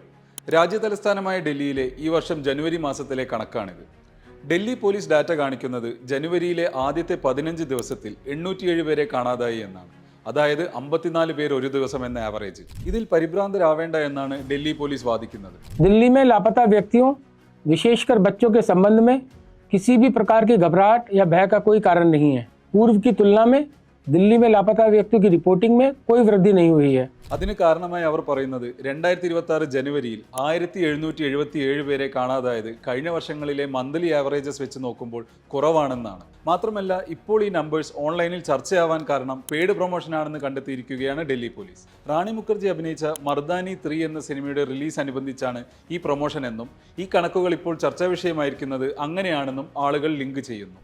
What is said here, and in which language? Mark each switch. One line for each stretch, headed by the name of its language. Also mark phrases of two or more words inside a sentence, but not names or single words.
Malayalam: രാജ്യതലസ്ഥാനമായ ഡൽഹിയിലെ ഈ വർഷം ജനുവരി മാസത്തിലെ കണക്കാണിത്. ഡൽഹി പോലീസ് ഡാറ്റ കാണിക്കുന്നത് ജനുവരിയിലെ ആദ്യത്തെ 15 ദിവസത്തിൽ 807 പേരെ കാണാതായി എന്നാണ്. അതായത് 54 പേർ ഒരു ദിവസം എന്ന ആവറേജ്. ഇതിൽ പരിഭ്രാന്തരാവേണ്ട എന്നാണ് ഡൽഹി പോലീസ് വാദിക്കുന്നത്.
Hindi: दिल्ली में लापता व्यक्तियों, विशेषकर बच्चों के संबंध में किसी भी प्रकार की घबराहट या भय का कोई कारण नहीं है. पूर्व की तुलना में दिल्ली में लापता व्यक्तियों की रिपोर्टिंग में कोई वृद्धि नहीं हुई है.
Malayalam: അതിന് കാരണമായി അവർ പറയുന്നത് 2026 ജനുവരിയിൽ 1777 പേരെ കാണാതായത് കഴിഞ്ഞ വർഷങ്ങളിലെ
English: monthly averages
Malayalam: വെച്ച് നോക്കുമ്പോൾ കുറവാണെന്നാണ്. മാത്രമല്ല ഇപ്പോൾ ഈ നമ്പേഴ്സ് ഓൺലൈനിൽ ചർച്ചയാവാൻ കാരണം
English: paid promotionആണെന്ന്
Malayalam: കണ്ടെത്തിയിരിക്കുകയാണ് ഡൽഹി പോലീസ്. റാണി മുഖർജി അഭിനയിച്ച മർദാനി 3 എന്ന സിനിമയുടെ റിലീസ് അനുബന്ധിച്ചാണ് ഈ പ്രൊമോഷൻ എന്നും ഈ കണക്കുകൾ ഇപ്പോൾ ചർച്ചാ വിഷയമായിരിക്കുന്നത് അങ്ങനെയാണെന്നും ആളുകൾ ലിങ്ക് ചെയ്യുന്നു.